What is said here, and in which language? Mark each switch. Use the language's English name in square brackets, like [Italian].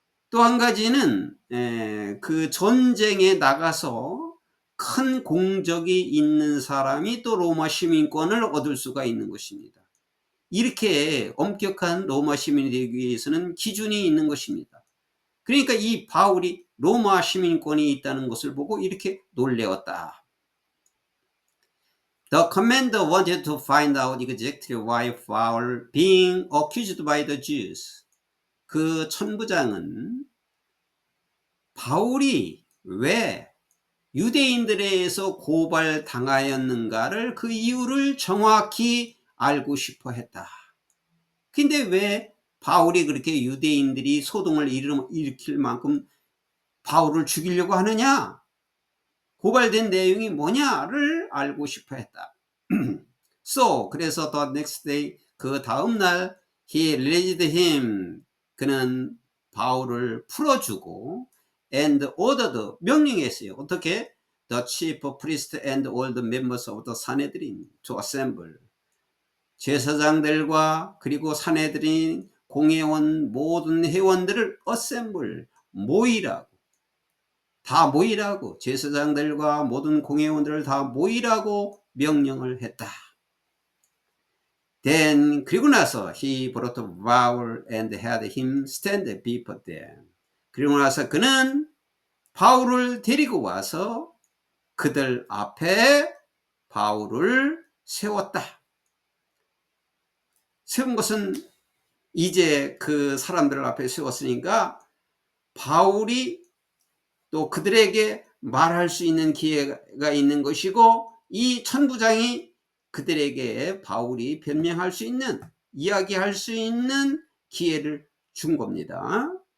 [Korean] 또 한 가지는 그 전쟁에 나가서 큰 공적이 있는 사람이 또 로마 시민권을 얻을 수가 있는 것입니다. 이렇게 엄격한 로마 시민이 되기 위해서는 기준이 있는 것입니다. 그러니까 이 바울이 로마 시민권이 있다는 것을 보고 이렇게 놀래웠다. [English] The commander wanted to find out exactly why Paul being accused by the Jews. [Korean] 그 천부장은 바울이 왜 유대인들에 의해서 고발당하였는가를 그 이유를 정확히 알고 싶어 했다. 근데 왜 바울이 그렇게 유대인들이 소동을 일으킬 만큼 바울을 죽이려고 하느냐? 고발된 내용이 뭐냐를 알고 싶어 했다. [English] So, [Korean] 그래서 [English] the next day, [Korean] 그 다음날 [English] he released him. [Korean] 그는 바울을 풀어주고 [English] and ordered, [Korean] 명령했어요. 어떻게? [English] The chief priest and all the members of the Sanhedrin to assemble. [Korean] 제사장들과 그리고 사내들인 공회원 모든 회원들을 어셈블 모이라고, 다 모이라고, 제사장들과 모든 공회원들을 다 모이라고 명령을 했다. [English] Then [Korean] 그리고 나서 [English] he brought a vowel and had him stand before them. [Korean] 그리고 나서 그는 바울을 데리고 와서 그들 앞에 바울을 세웠다. 세운 것은 이제 그 사람들 앞에 세웠으니까 바울이 또 그들에게 말할 수 있는 기회가 있는 것이고, 이 천부장이 그들에게 바울이 변명할 수 있는, 이야기할 수 있는 기회를 준 겁니다.